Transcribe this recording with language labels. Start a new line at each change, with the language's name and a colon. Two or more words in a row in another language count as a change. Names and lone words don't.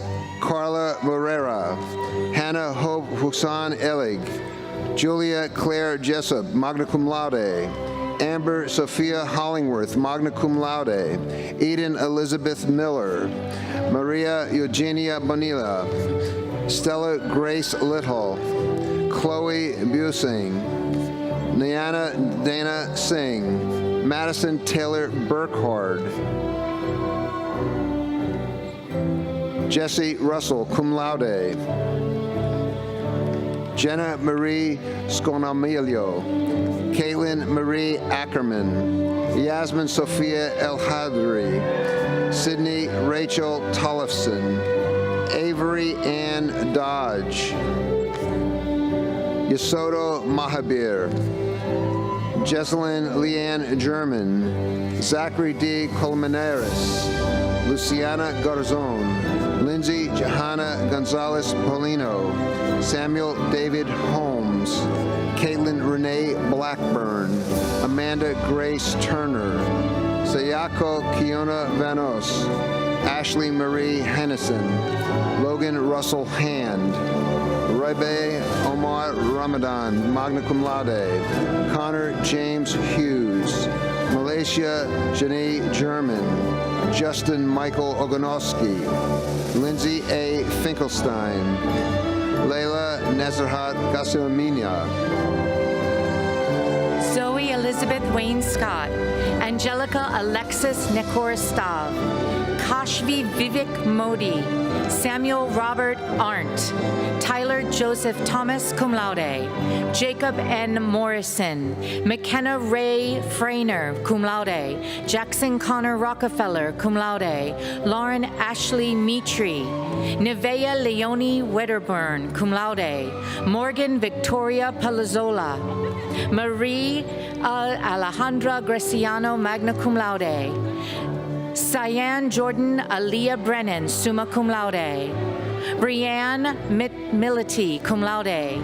English: Carla Morera, Hannah Hope Hussan Elig, Julia Claire Jessup,
Latin: magna cum laude,
English: Amber Sophia Hollingworth,
Latin: magna cum laude,
English: Eden Elizabeth Miller, Maria Eugenia Bonilla, Stella Grace Little, Chloe Busing, Niana Dana Singh, Madison Taylor Burkhard, Jesse Russell,
Latin: cum laude,
English: Jenna Marie Sconamilio, Caitlin Marie Ackerman, Yasmin Sophia El Hadri, Sydney Rachel Tollefson, Avery Ann Dodge, Yasoto Mahabir, Jesselyn Leanne German, Zachary D. Colmenares, Luciana Garzon, Lindsay Johanna Gonzalez Polino, Samuel David Holmes, Caitlin Renee Blackburn, Amanda Grace Turner, Sayako Kiona Vanos, Ashley Marie Hennison, Logan Russell Hand, Rebe Omar Ramadan,
Latin: magna cum laude,
English: Connor James Hughes, Malaysia Janae German, Justin Michael Ogonowski, Lindsay A. Finkelstein, Layla Nezarhat Gasimaminia, Zoe Elizabeth Wayne Scott, Angelica Alexis Nekoristav, Kashvi Vivek Modi, Samuel Robert Arndt, Tyler Joseph Thomas,
Latin: cum laude,
English: Jacob N. Morrison, McKenna Ray Frainer,
Latin: cum laude,
English: Jackson Connor Rockefeller,
Latin: cum laude,
English: Lauren Ashley Mitri, Nevea Leonie Wedderburn,
Latin: cum laude,
English: Morgan Victoria Palazzola, Marie Alejandra Graciano,
Latin: magna cum laude,
English: Cyan Jordan Aaliyah Brennan,
Latin: summa cum laude,
English: Brianne Mility,
Latin: cum laude.